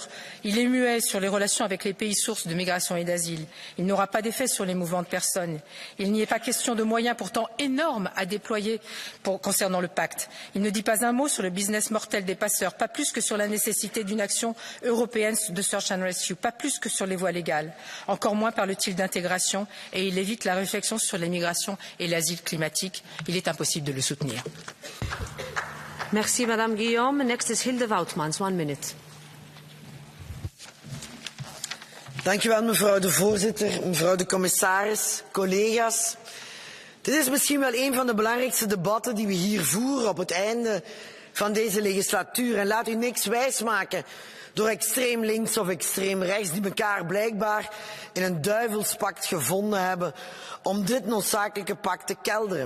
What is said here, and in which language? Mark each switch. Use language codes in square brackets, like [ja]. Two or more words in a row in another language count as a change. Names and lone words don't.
[fr] Il est muet sur les relations avec les pays sources de migration et d'asile. Il n'aura pas d'effet sur les mouvements de personnes. Il n'y est pas question de moyens pourtant énormes à déployer concernant le pacte. Il ne dit pas un mot sur le business mortel des passeurs, pas plus que sur la nécessité d'une action européenne de [en] search and rescue, [fr] pas plus que sur les voies légales. Encore moins parle-t-il d'intégration et il évite la réflexion sur les migrations et l'asile climatique. Il est impossible de le soutenir. Merci, Madame Guillaume. [en] Next is Hilde Woutmans, 1 minute. [nl] Dank u wel, mevrouw de voorzitter, mevrouw de commissaris, collega's. Dit is misschien wel een van de belangrijkste debatten die we hier voeren op het einde van deze legislatuur. En laat u niks wijsmaken door extreem links of extreem rechts, die elkaar blijkbaar in een duivelspact gevonden hebben om dit noodzakelijke pact te kelderen.